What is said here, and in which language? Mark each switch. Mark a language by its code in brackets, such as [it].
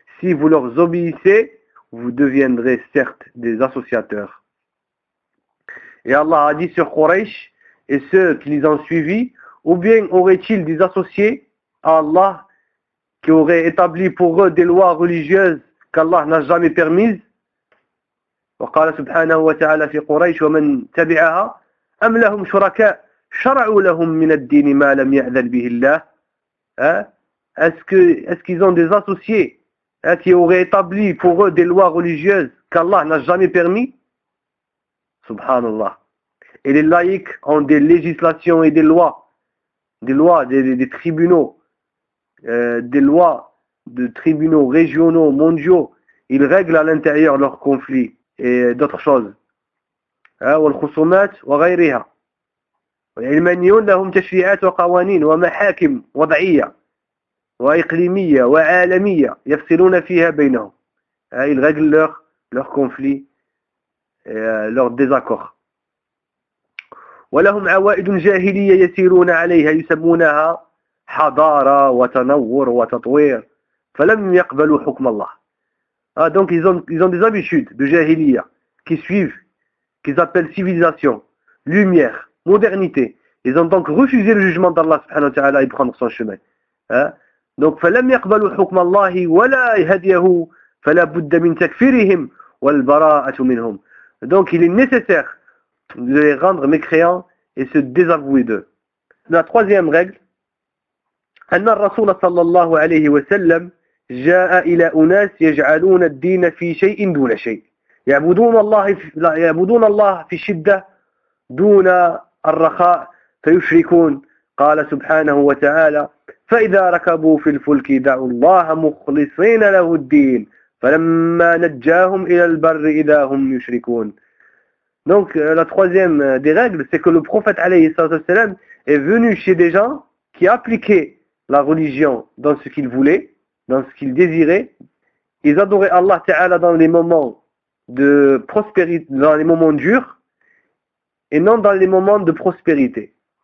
[fr] Si vous leur obéissez, vous deviendrez certes des associateurs. Et Allah a dit sur Quraysh et ceux qui les ont suivis, ou bien auraient-ils des associés à Allah qui auraient établi pour eux des lois religieuses qu'Allah n'a jamais permises. [ar] Wa qala subhanahu wa ta'ala fi Quraysh wa man tabi'aha. أم لهم شركاء شرعوا لهم من الدين ما لم يأذن به الله. [fr] Est-ce qu'ils ont des associés qui auraient établi pour eux des lois religieuses qu'Allah n'a jamais permis? Subhanallah. Et les laïcs ont des législations et des lois, des tribunaux, des lois de tribunaux régionaux, mondiaux. Ils règlent à l'intérieur leurs conflits et d'autres choses. [ar] والخصومات وغيرها. العلمانيون لهم تشريعات وقوانين ومحاكم وضعية وإقليمية وعالمية يفصلون فيها بينهم. [fr] Ils règlent leur conflit, leur désaccord. [ar] ولهم عوائد جاهلية يسيرون عليها يسمونها حضارة وتنور وتطوير فلم يقبلوا حكم الله. [fr] Donc ils ont des habitudes de jahiliya qui suivent, qu'ils appellent civilisation, lumière, modernité. Ils ont donc refusé le jugement d'Allah subhanahu wa ta'ala et prendre son chemin. [ar] دونك فلم يقبلوا حكم الله ولا هديه، فلا بد من تكفيرهم والبراءة منهم. [fr] دونك il est nécessaire de les rendre mécréants et se désavouer d'eux. La troisième règle, [ar] أن الرسول صلى الله عليه وسلم جاء إلى أناس يجعلون الدين في شيء دون شيء، يعبدون الله في الشدة دون الرخاء فيشركون. قال سبحانه وتعالى: فإذا ركبوا في الفلك دعوا الله مخلصين له الدين فلما نجاهم إلى البر إذا هم يشركون. [fr] Donc la troisième des règles, c'est que le prophète عليه الصلاة والسلام est venu chez des gens qui appliquaient la religion dans ce qu'ils voulaient, dans ce qu'ils désiraient. Ils adoraient Allah Ta'ala dans les moments de prospérité, dans les moments durs, et non dans les moments de prospérité.